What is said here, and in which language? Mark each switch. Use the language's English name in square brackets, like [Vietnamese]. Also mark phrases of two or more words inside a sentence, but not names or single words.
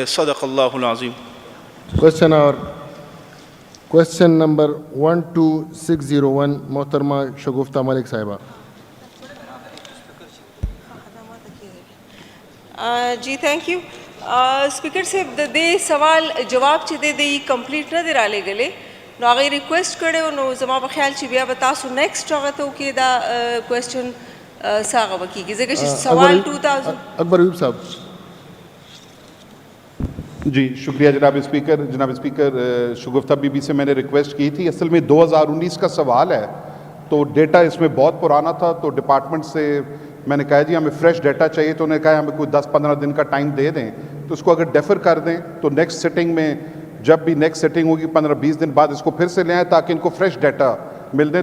[Arabic] صدق اللہ العظیم۔ [English] question number [Urdu] 12601 محترمہ شگفتہ ملک صاحبہ۔ [Pashto] جی [English] thank you [Pashto] اسپیکر صاحب، د دې سوال جواب چې دی کمپلیټ نه دی رالی گلے نو هغه ریکویسٹ کړی نو زما په خیال چې بیا به تاسو نیکسٹ هغه ته وکړئ دا کویسچن ساغه وکیږي ځکه چې سوال 2000 [Urdu] اکبر ایوب صاحب۔ جی شکریہ جناب اسپیکر۔ جناب اسپیکر، شگفتہ بی بی سے میں نے ریکویسٹ کی تھی، اصل میں 2019 کا سوال ہے تو ڈیٹا اس میں بہت پرانا تھا، تو ڈپارٹمنٹ سے میں نے کہا جی ہمیں [English] fresh data [Urdu] چاہیے، تو انہوں نے کہا ہمیں کوئی 10-15 دن کا ٹائم دے دیں، تو اس کو اگر ڈیفر کر دیں تو [English] next sitting [Urdu] میں جب بھی [English] next sitting [Urdu] ہوگی 15-20 دن بعد اس کو پھر سے لے آئیں تاکہ ان کو [English] fresh data [Urdu] مل دیں۔